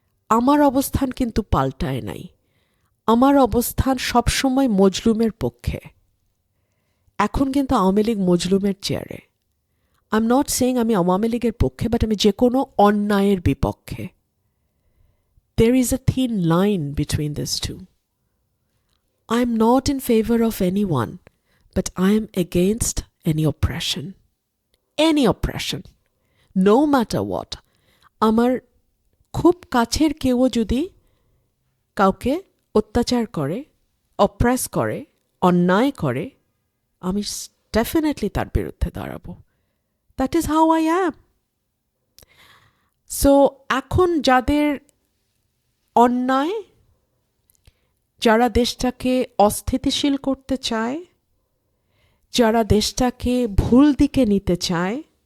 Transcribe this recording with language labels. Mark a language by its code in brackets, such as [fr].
[bn] আমার অবস্থান কিন্তু পাল্টায় নাই, আমার অবস্থান সবসময় মজলুমের পক্ষে। এখন কিন্তু আওয়ামী লীগ মজলুমের চেয়ারে। [en] I am not saying [bn] আমি আওয়ামী লীগের পক্ষে, বাট আমি যে কোনো অন্যায়ের বিপক্ষে। [en] There is a thin line between these two. I am not in favor of anyone, but I am against any oppression. Any oppression, no matter what. [bn] আমার খুব কাছের কেউ যদি কাউকে অত্যাচার করে, অপ্রেস করে, অন্যায় করে, আমি ডেফিনেটলি তার বিরুদ্ধে দাঁড়াবো। [en] That is how I am. [bn] So এখন যাদের অন্যায়, যারা দেশটাকে অস্থিতিশীল করতে চায়, যারা দেশটাকে ভুল দিকে নিতে চায়,